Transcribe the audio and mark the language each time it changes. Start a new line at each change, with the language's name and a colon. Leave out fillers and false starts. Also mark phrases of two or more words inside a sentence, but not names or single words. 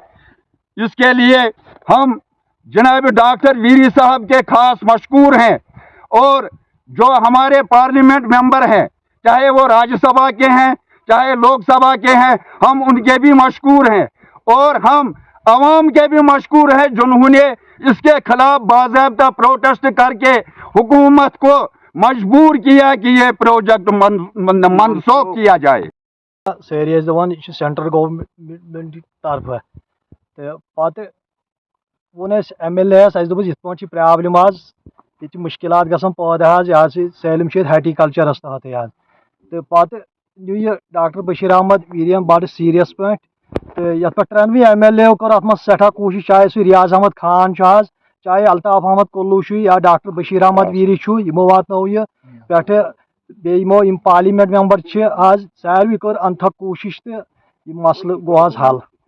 Hindi: इसके लिए हम जनाब डॉक्टर वीरी साहब के खास मशकूर हैं और जो हमारे
English: parliament member
Hindi: हैं, चाहे वो राज्यसभा के हैं चाहे लोकसभा के हैं, हम उनके भी मशकूर हैं और हम अवाम के भी मशकूर हैं जिन्होंने इसके खिलाफ बाज़ाब्ता प्रोटेस्ट करके हुकूमत को मजबूर किया कि ये प्रोजेक्ट मनसूख किया जाए।
Kashmiri: سٲری ٲسۍ دَپان یہِ چھُ
English: central government
Kashmiri: طرفہٕ تہٕ پَتہٕ ووٚن اَسہِ ایم ایل اے یَس اَسہِ دوٚپُس یِتھ پٲٹھۍ چھِ پرٛابلِم حظ ییٚتہِ چھِ مُشکِلات گژھان پٲدٕ حظ یہِ حظ چھِ سٲلِم چھِ ییٚتہِ ہاٹیکلچرَس تحتٕے حظ تہٕ پَتہٕ نیوٗ یہِ ڈاکٹر بشیٖر احمد ویٖریَن بَڑٕ سیٖریَس پٲٹھۍ تہٕ یَتھ پٮ۪ٹھ ترٛٮ۪نوٕے ایم ایل اے یو کٔر اَتھ منٛز سٮ۪ٹھاہ کوٗشِش چاہے سُہ ریاض احمد خان چھُ حظ چاہے الطاف احمد کُلوٗ چھُ یا ڈاکٹر بشیٖر احمد ویٖری چھُ یِمو واتنوو یہِ پٮ۪ٹھٕ بیٚیہِ یِم
English: parliament member
Kashmiri: چھِ حظ ساروٕے کٔر انتھک کوٗشِش تہٕ یہِ مسلہٕ گوٚو حظ حل